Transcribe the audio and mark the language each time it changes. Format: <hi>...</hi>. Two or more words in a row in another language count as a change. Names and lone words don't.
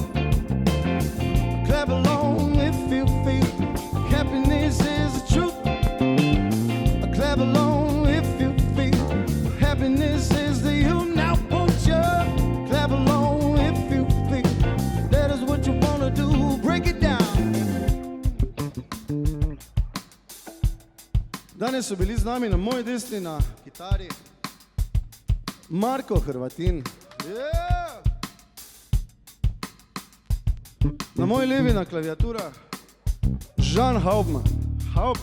<en>Clap along if you feel happiness is the truth. Clap along if you feel happiness is the you. Now won't you clap along if you feel that is what you wanna do. Break it down.</en> <sl>Danes so bili z nami na moji desni na kitari Marko Hrvatin. Yeah. Na moji levi na klaviaturah Žan Videc.</sl>